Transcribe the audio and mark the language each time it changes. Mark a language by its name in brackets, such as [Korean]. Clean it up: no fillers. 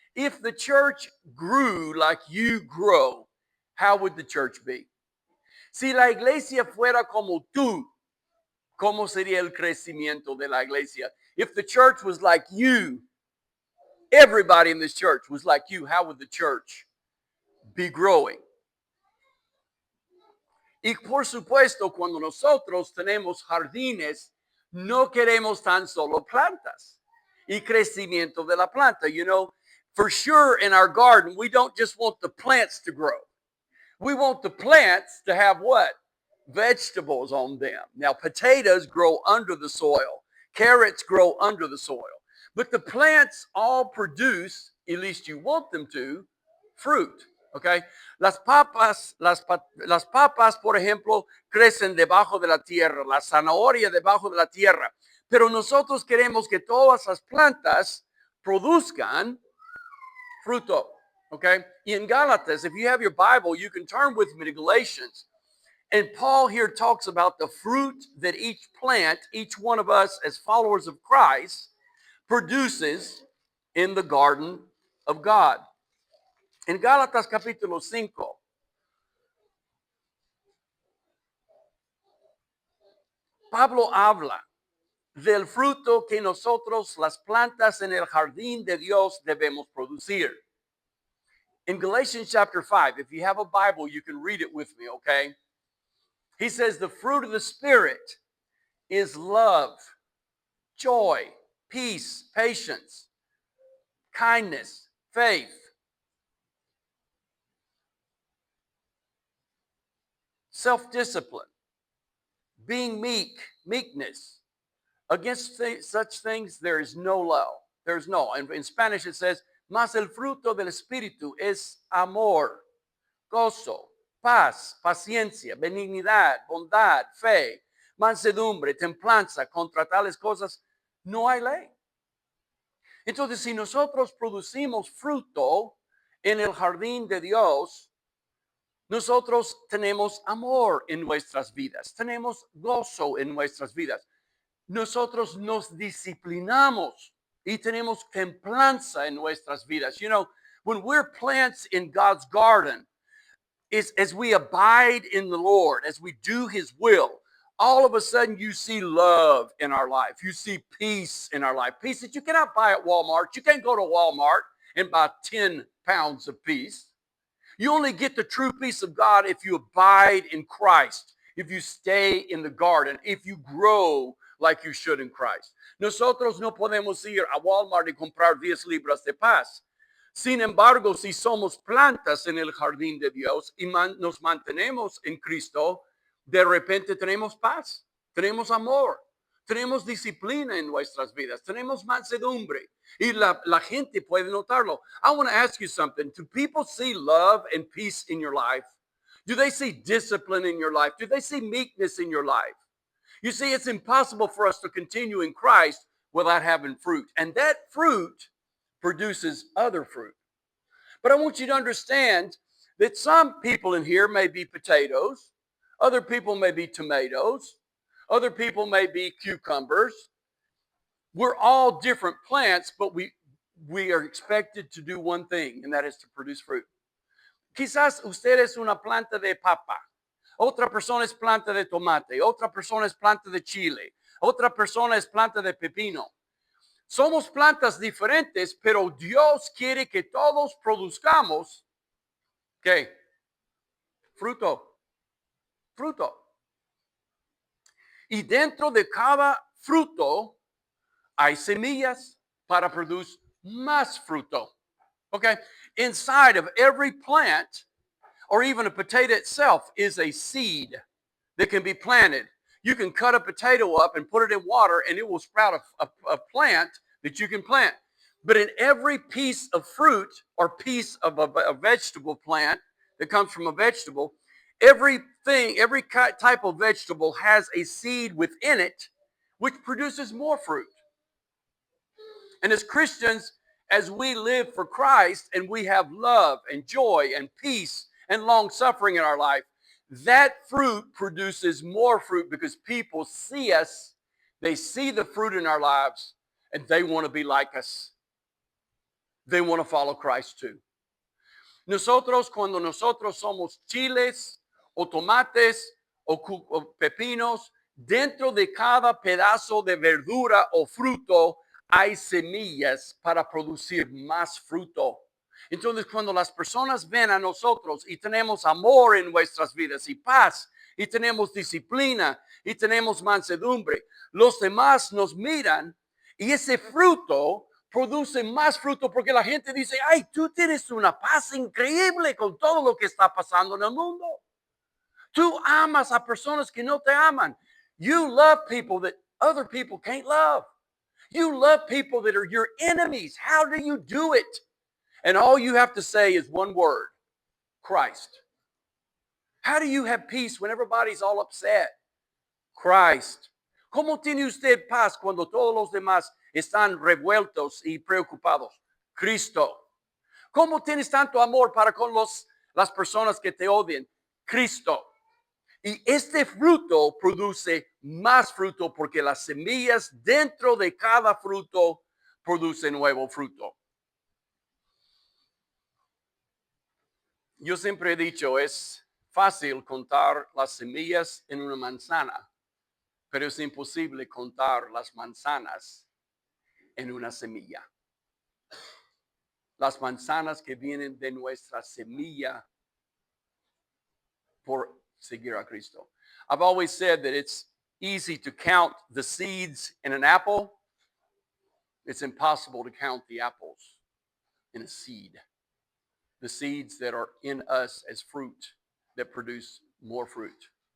[English] If the church grew like you grow, how would the church be? [Spanish] Si la iglesia fuera como tú, ¿cómo sería el crecimiento de la iglesia? [English] If the church was like you, everybody in this church was like you, how would the church be growing? [Spanish] Y por supuesto, cuando nosotros tenemos jardines, no queremos tan solo plantas y crecimiento de la planta. [English] You know, for sure in our garden, we don't just want the plants to grow. We want the plants to have what? Vegetables on them. Now, potatoes grow under the soil. Carrots grow under the soil. But the plants all produce, at least you want them to, fruit. Okay? [Spanish] Las papas, por ejemplo, crecen debajo de la tierra. La zanahoria debajo de la tierra. Pero nosotros queremos que todas las plantas produzcan fruto. Okay? [English] In Gálatas, if you have your Bible, you can turn with me to Galatians. And Paul here talks about the fruit that each plant, each one of us as followers of Christ, produces in the garden of God. [Spanish] En Gálatas capítulo 5, Pablo habla del fruto que nosotros, las plantas en el jardín de Dios, debemos producir. [English] In Galatians chapter 5, if you have a Bible, you can read it with me, okay? He says the fruit of the Spirit is love, joy, peace, patience, kindness, faith, self-discipline, being meekness. Against such things there is no law. There's no. In Spanish it says, [Spanish] mas el fruto del Espíritu es amor, gozo, paz, paciencia, benignidad, bondad, fe, mansedumbre, templanza. Contra tales cosas no hay ley. Entonces, si nosotros producimos fruto en el jardín de Dios, nosotros tenemos amor en nuestras vidas, tenemos gozo en nuestras vidas. Nosotros nos disciplinamos y tenemos templanza en nuestras vidas. [English] You know, when we're plants in God's garden, as we abide in the Lord, as we do His will, all of a sudden you see love in our life. You see peace in our life. Peace that you cannot buy at Walmart. You can't go to Walmart and buy 10 pounds of peace. You only get the true peace of God if you abide in Christ, if you stay in the garden, if you grow like you should in Christ. [Spanish] Nosotros no podemos ir a Walmart y comprar 10 libras de paz. Sin embargo, si somos plantas en el jardín de Dios y nos mantenemos en Cristo, de repente tenemos paz, tenemos amor, tenemos disciplina en nuestras vidas, tenemos mansedumbre y la gente puede notarlo. [English] I want to ask you something. Do people see love and peace in your life? Do they see discipline in your life? Do they see meekness in your life? You see, it's impossible for us to continue in Christ without having fruit. And that fruit produces other fruit. But I want you to understand that some people in here may be potatoes, other people may be tomatoes, other people may be cucumbers. We're all different plants, but we are expected to do one thing, and that is to produce fruit. [Spanish] Quizás usted es una planta de papa, otra persona es planta de tomate, otra persona es planta de chile, otra persona es planta de pepino. Somos plantas diferentes, pero Dios quiere que todos produzcamos, ¿qué? Fruto. fruto. Y dentro de cada fruto hay semillas para produce más fruto. Okay? [English] Inside of every plant, or even a potato itself, is a seed that can be planted. You can cut a potato up and put it in water, and it will sprout a plant that you can plant. But in every piece of fruit or piece of a vegetable plant that comes from a vegetable, everything, every type of vegetable has a seed within it which produces more fruit. And as Christians, as we live for Christ and we have love and joy and peace and long suffering in our life, that fruit produces more fruit because people see us, they see the fruit in our lives, and they want to be like us. They want to follow Christ too. [Spanish] Cuando nosotros somos chiles o tomates o pepinos, dentro de cada pedazo de verdura o fruto hay semillas para producir más fruto. Entonces, cuando las personas ven a nosotros y tenemos amor en nuestras vidas y paz, y tenemos disciplina, y tenemos mansedumbre, los demás nos miran y ese fruto produce más fruto porque la gente dice, ay, tú tienes una paz increíble con todo lo que está pasando en el mundo. Tú amas a personas que no te aman. [English] You love people that other people can't love. You love people that are your enemies. How do you do it? And all you have to say is one word, Christ. How do you have peace when everybody's all upset? Christ. [Spanish] ¿Cómo tiene usted paz cuando todos los demás están revueltos y preocupados? Cristo. ¿Cómo tienes tanto amor para con las personas que te odian? Cristo. Y este fruto produce más fruto porque las semillas dentro de cada fruto producen nuevo fruto. Yo siempre he dicho, es fácil contar las semillas en una manzana, pero es imposible contar las manzanas en una semilla. Las manzanas que vienen de nuestra semilla por seguir a Cristo. [English] I've always said that it's easy to count the seeds in an apple. It's impossible to count the apples in a seed. The seeds that are in us as fruit that produce more fruit.